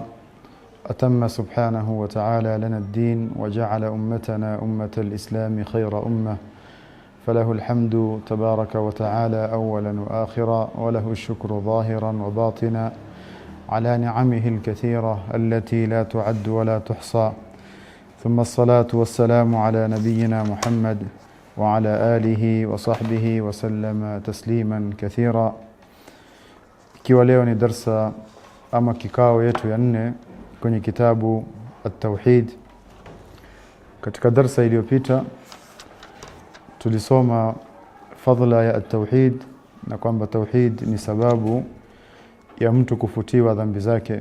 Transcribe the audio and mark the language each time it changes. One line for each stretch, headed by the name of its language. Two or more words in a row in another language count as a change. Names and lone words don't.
Arabic: أتم سبحانه وتعالى لنا الدين وجعل أمتنا أمة الإسلام خير أمة، فله الحمد تبارك وتعالى أولا وآخرا، وله الشكر ظاهرا وباطنا على نعمه الكثيرة التي لا تعد ولا تحصى. ثم الصلاة والسلام على نبينا محمد وعلى آله وصحبه وسلم تسليما كثيرا.
Swahili: Ikiwa leo ni darsa ama kikao yetu ya 4 kwenye kitabu At-Tauhid. Katika darsa iliyopita tulisoma fadhila ya At-Tauhid na kwamba tauhid ni sababu ya mtu kufutiwa dhambi zake.